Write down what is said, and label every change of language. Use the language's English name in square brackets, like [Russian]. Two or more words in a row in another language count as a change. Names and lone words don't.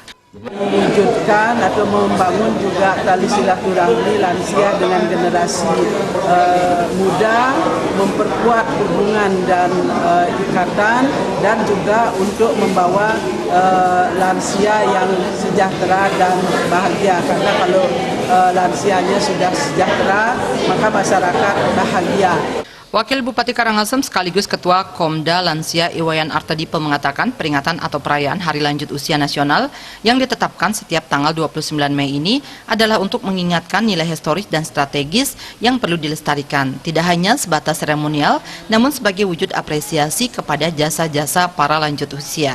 [Indonesian] Mewujudkan atau membangun juga tali silaturahmi lansia dengan generasi muda, memperkuat hubungan dan ikatan, dan juga untuk membawa lansia yang sejahtera dan bahagia. Karena kalau lansianya sudah sejahtera, maka masyarakat bahagia. Wakil Bupati Karangasem sekaligus Ketua Komda Lansia Iwayan Artadipe mengatakan peringatan atau perayaan Hari Lanjut Usia Nasional yang ditetapkan setiap tanggal 29 Mei ini adalah untuk mengingatkan nilai historis dan strategis yang perlu dilestarikan. Tidak hanya sebatas seremonial, namun sebagai wujud apresiasi kepada jasa-jasa para lanjut usia.